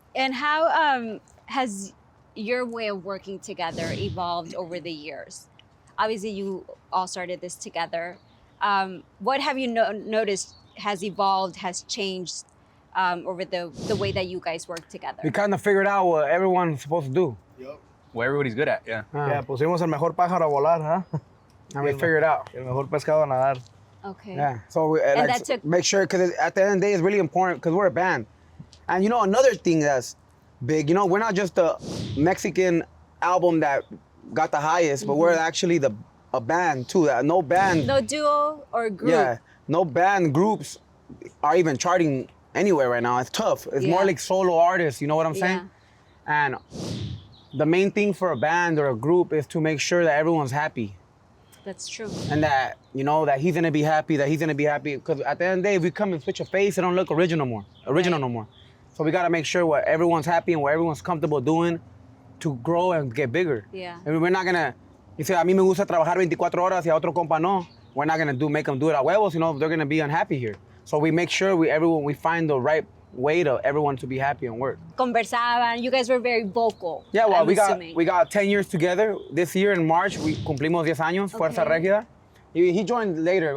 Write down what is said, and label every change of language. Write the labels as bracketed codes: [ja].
[en] And how has your way of working together evolved over the years? Obviously, you all started this together. What have you noticed has evolved, has changed over the way that you guys work together? We kind of figured out what everyone's supposed to do. Yep. What everybody's good at, yeah. [es] Yeah, pusimos el mejor pájaro a volar, huh? [en] And we figured out. [es] El mejor pescado a nadar. [en] Okay. Yeah. So we And like, that took- make sure, because at the end of the day, it's really important because we're a band. And you know, another thing that's big, you know, we're not just a Mexican album that got the highest, but we're actually a band too. No band. No duo or group. Yeah. No band groups are even charting anywhere right now. It's tough. It's more Yeah. like solo artists. You know what I'm saying? And the main thing for a band or a group is to make sure that everyone's happy. That's true. And that, you know, that he's gonna be happy, that he's gonna be happy. Because at the end of the day, if we come and switch a face, it don't look original no more. So we gotta make sure what everyone's happy and what everyone's comfortable doing to grow and get bigger. Yeah. And we're not gonna, you say, [es] a mí me gusta trabajar 24 horas y a otro compa no. [en] We're not gonna make them do it [es] a huevos, [en] you know, they're gonna be unhappy here. So we make sure we find the right way to everyone to be happy and work. [es] Conversaban. [en] You guys were very vocal. Yeah, well, I'm assuming. we got 10 years together. This year in March, we [es] cumplimos 10 años, [en] Fuerza Okay. Regida. He joined later.